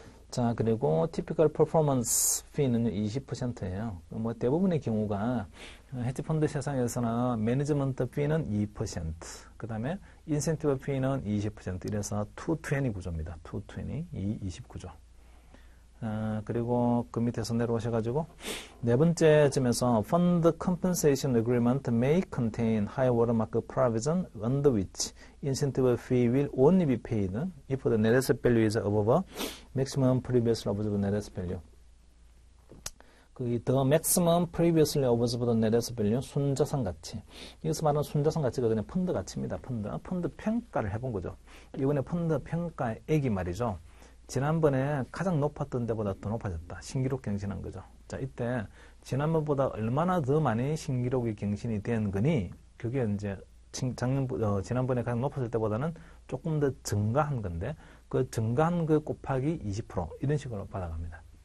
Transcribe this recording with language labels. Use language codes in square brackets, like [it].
[ko] 자, 그리고 [en] typical performance fee [ko] 는 20%예요. 대부분의 경우가 헤지펀드 세상에서는 매니지먼트 fee는 2%, 그 다음에 인센티브 fee는 20%, 이래서 220 구조입니다. 220, 20 구조. 그리고 그 밑에서 내려오셔가지고 네 번째 점에서 [en] Fund Compensation Agreement may contain high watermark provision under which incentive fee will only be paid if the net asset value is above maximum previously observed net asset value. the maximum previously observed net asset value [ko] 순자산 가치. 여기서 말하는 순자산 가치가 그냥 펀드 가치입니다. 펀드 평가를 해본 거죠. 이번에 펀드 평가액이 말이죠. 지난번에 가장 높았던 데보다 더 높아졌다. 신기록 경신한 거죠. 자, 이때 지난번보다 얼마나 더 많이 신기록이 경신이 된 거니 그게 이제 지난번에 가장 높았을 때보다는 조금 더 증가한 건데 그 증가한 그 곱하기 20% 이런 식으로 받아갑니다.